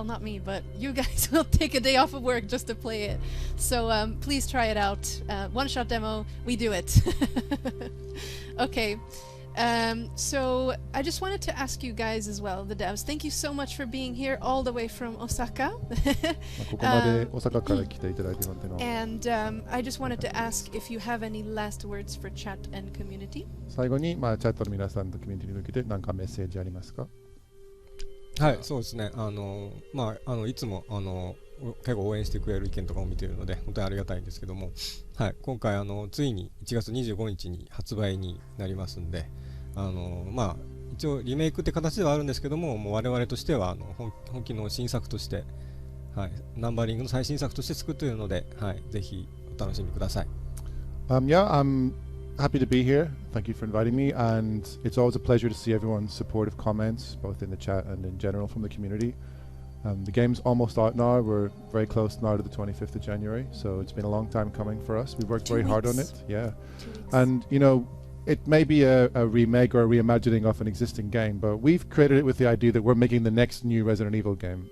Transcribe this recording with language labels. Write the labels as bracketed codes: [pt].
[en] Well, not me, but you guys will take a day off of work just to play it. So please try it out. One-shot demo. We do it. Okay. So I just wanted to ask you guys as well, the devs, thank you so much for being here all the way from Osaka. [ja] ここまで大阪から来ていただいて本当に [en] And I just wanted to ask if you have any last words for chat and community. [ja] 最後にチャットの皆さんとコミュニティに向けて何かメッセージありますか？はい、そうですね。いつも結構応援してくれる意見とかを見ているので本当にありがたいんですけども、はい、今回ついに1月25日に発売になりますんで、一応リメイクって形ではあるんですけども、もう我々としては本気の新作として、はい、ナンバリングの最新作として作っているので、はい、ぜひお楽しみください。 [en] Yeah, I'm happy to be here. Thank you for inviting me, and it's always a pleasure to see everyone's supportive comments, both in the chat and in general from the community. The game's almost out now. We're very close now to the 25th of January, so it's been a long time coming for us. We've worked very hard on it. Yeah, and you know, it may be a remake or a reimagining of an existing game, but we've created it with the idea that we're making the next new Resident Evil game.